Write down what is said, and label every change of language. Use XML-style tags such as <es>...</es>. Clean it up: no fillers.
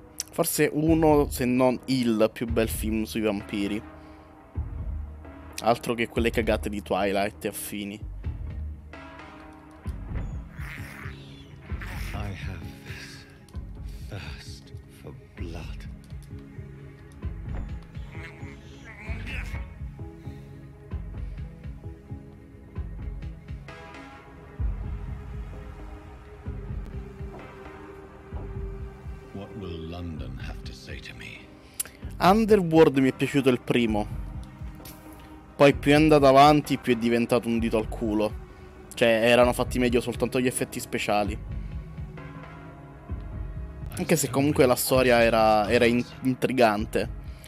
<it>Forse uno, se non il più bel film sui vampiri. Altro che quelle cagate di Twilight e affini.</it> <en>I have this thirst for blood. What will London have to say to me?</en> <it>Underworld mi è piaciuto il primo. Poi più è andato avanti, più è diventato un dito al culo. Cioè, erano fatti meglio soltanto gli effetti speciali. Anche se comunque la storia era intrigante.</it>